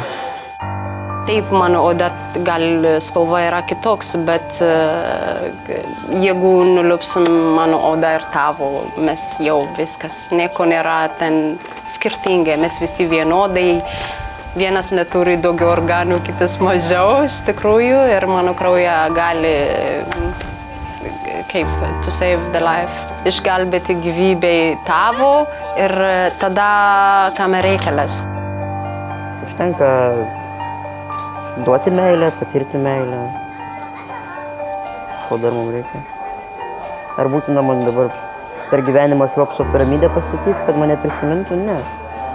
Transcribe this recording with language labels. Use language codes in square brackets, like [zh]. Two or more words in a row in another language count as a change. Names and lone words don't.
[lt] Taip, mano oda gal spalva yra kitoks, bet jeigu nuliupsim mano odą ir tavo, mes jau viskas, nieko nėra ten skirtingai, mes visi vienodai, vienas neturi daugiau organų, kitas mažiau iš tikrųjų ir mano krauja gali, kaip, [en] to save the life, [lt] išgelbėti gyvybei tavo ir tada kam reikalas. Užtenka duoti meilę, patirti meilę. Ko dar mums reikia? Ar būtina man dabar per gyvenimą Cheopso piramidę pastatyti, kad mane prisimintų?